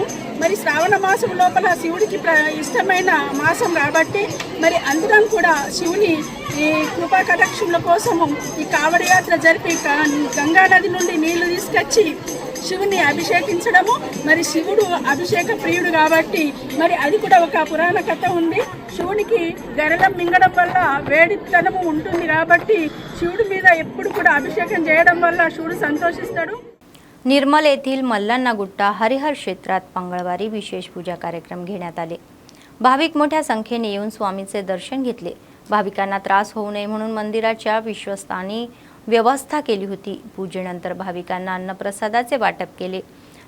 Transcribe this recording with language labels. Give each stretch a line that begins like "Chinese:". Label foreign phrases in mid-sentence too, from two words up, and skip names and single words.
Telugu: మరి శ్రావణ మాసం లోపల శివుడికి ఇష్టమైన మాసం కాబట్టి మరి అందరం కూడా శివుని ఈ కృపా కటాక్షముల కోసము ఈ కావడి యాత్ర జరిపి గంగా నది నుండి నీళ్లు తీసుకొచ్చి శివుని అభిషేకించడము. మరి శివుడు అభిషేక ప్రియుడు కాబట్టి మరి అది కూడా ఒక పురాణ కథ ఉంది. శివునికి గరళం మింగడం వల్ల వేడితనము ఉంటుంది కాబట్టి శివుడి మీద ఎప్పుడు కూడా అభిషేకం చేయడం వల్ల శివుడు సంతోషిస్తాడు.
Marathi: निर्मल येथील मल्लांना गुट्टा हरिहर क्षेत्रात मंगळवारी विशेष पूजा कार्यक्रम घेण्यात आले. भाविक मोठ्या संख्येने येऊन स्वामींचे दर्शन घेतले. भाविकांना त्रास होऊ नये म्हणून मंदिराच्या विश्वस्तांनी व्यवस्था केली होती. पूजेनंतर भाविकांना अन्नप्रसादाचे वाटप केले.